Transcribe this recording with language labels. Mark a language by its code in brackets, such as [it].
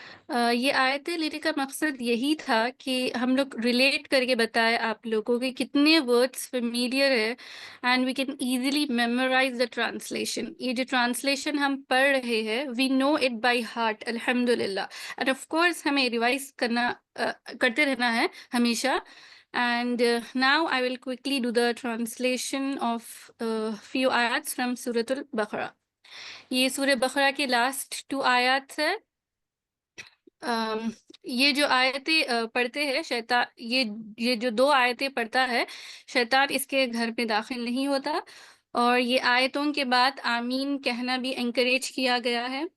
[ur] یہ آیتیں لینے کا مقصد یہی تھا کہ ہم لوگ ریلیٹ کر کے بتائے آپ لوگوں کے کتنے ورڈس فیملیئر ہے [en] And we can easily memorize the translation. [ur] یہ جو ٹرانسلیشن ہم پڑھ رہے ہیں [en] we know it by heart [ur] الحمد للہ. [en] and of course [ur] ہمیں ریوائز کرتے رہنا ہے ہمیشہ. [en] And now I will quickly do the translation of few ayats from Surah Al-Baqarah. [ur] یہ سورہ بقرہ کے لاسٹ 2 آیات ہے. یہ جو آیتیں پڑھتے ہیں شیطان، یہ جو 2 آیتیں پڑھتا ہے شیطان اس کے گھر پہ داخل نہیں ہوتا. اور یہ آیتوں کے بعد آمین کہنا بھی انکریج کیا گیا ہے.